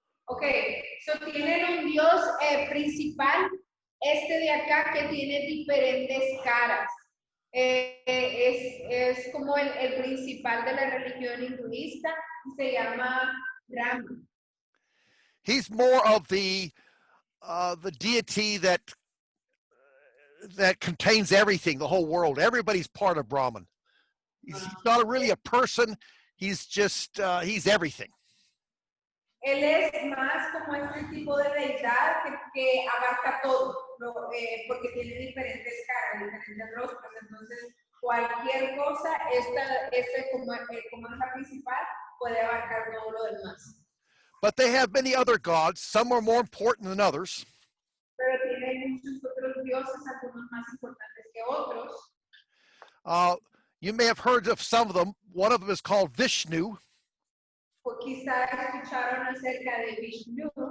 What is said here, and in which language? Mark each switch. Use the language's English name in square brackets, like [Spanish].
[English] Okay, so [Spanish] tienen un dios principal, este de acá que tiene diferentes caras. Es como el principal de la religión hinduista, se llama Brahman. [English] He's more of the deity that contains everything, the whole world. Everybody's part of Brahman. He's not really a person. He's just he's everything. [Spanish] Él es más como este tipo de deidad que abarca todo, porque tiene diferentes caras, diferentes rostros. Entonces, cualquier cosa, como es la principal, puede abarcar todo lo demás. [English] But they have many other gods. Some are more important than others. [Spanish] Pero tienen muchos otros dioses, algunos más importantes que otros. [English] You may have heard of some of them. One of them is called Vishnu. [Spanish] O quizá escucharon acerca de Vishnu.